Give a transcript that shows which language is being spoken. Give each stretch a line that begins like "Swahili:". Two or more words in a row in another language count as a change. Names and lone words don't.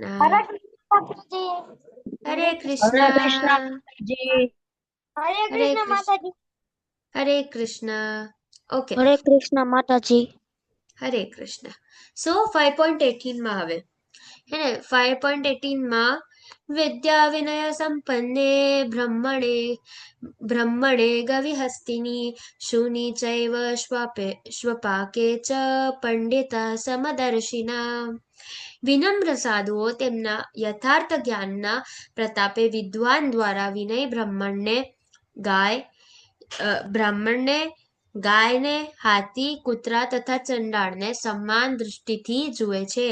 Gujarati: હરે કૃષ્ણ. હરે કૃષ્ણ. હરે કૃષ્ણ માતાજી. હરે કૃષ્ણ. ઓકે, હરે કૃષ્ણ માતાજી. હરે કૃષ્ણ. સો 5.18 માં હવે, હે ને, 5.18 માં
Sanskrit: विद्या विनय संपन्ने ब्रह्मणे गविहस्तिनि शूनि चैव श्वपाके च પંડિતા સમદર્શિના.
Gujarati: વિનમ્ર સાધુઓ તેમના યથાર્થ જ્ઞાનના પ્રતાપે વિદ્વાન દ્વારા વિનય બ્રાહ્મણને ગાયને, હાથી, કૂતરા તથા ચંડાળને સમાન દૃષ્ટિથી જુએ છે.